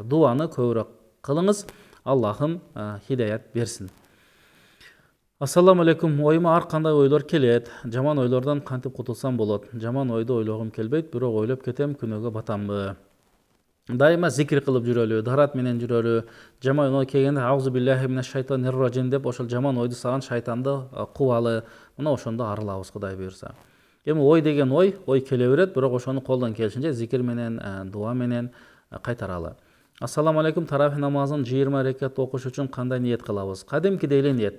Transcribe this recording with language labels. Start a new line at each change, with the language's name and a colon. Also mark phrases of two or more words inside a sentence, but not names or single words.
Kyrgyz: Дуаны көбүрөөк кылыңыз. Аллахым хидаят берсин.
Arabic: السلام عليكم.
Kyrgyz: Оюма ар кандай ойлор келет. Жаман ойлордон кантип кутулсам болот? Жаман ойду ойлогум келбейт, бирок ойлоп кетем, күнөөгө батамбы? Дайыма зикир кылып жүрөлү, дарат менен жүрөлү. Жаман ой келгенде
Arabic: أعوذ بالله من الشيطان الرجيم
Kyrgyz: деп ошол жаман ойду саган шайтанды кубалы. Мына ошондо арылабыз Кудай буйрса. Эми ой деген ой келе берет, бирок ошону колдон келишинче зикир менен, дуа менен кайтаралы.
Arabic: السلام عليكم.
Kyrgyz: Таравих намазын 20 рекат окуш үчүн кандай ниет кылабыз? Кадимки эле ниет.